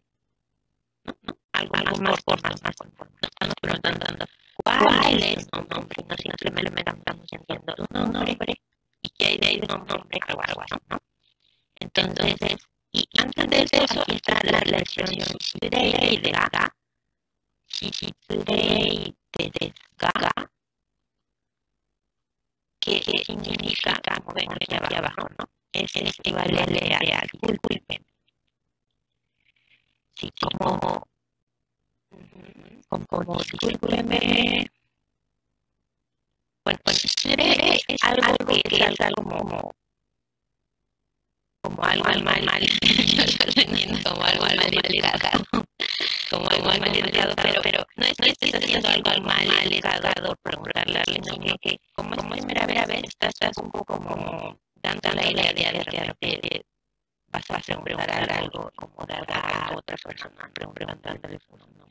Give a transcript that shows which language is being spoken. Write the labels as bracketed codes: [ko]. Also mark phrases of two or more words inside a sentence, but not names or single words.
[es] No, algo más formal, más conforme. Nos estamos preguntando cuál es tu nombre. No simplemente estamos diciendo tu nombre. ¿Y qué hay de ahí de un nombre? Algo así, ¿no? Entonces, y antes de eso, aquí está la relación [ja] 失礼ですが. 失礼ですが. [es] Que significa, como ven aquí abajo, ¿no? Es equivalente a disculpen. Sí, como como discúlpeme. Bueno, shitsure es algo que es algo como algo mal, yo lo entiendo como algo mal educado, como algo mal educado, pero no es que estés haciendo algo mal educado por preguntarle, sino que como es primera vez, estás un poco como dando la idea de vas a preguntar algo, como dar a otra persona, preguntándole su nombre.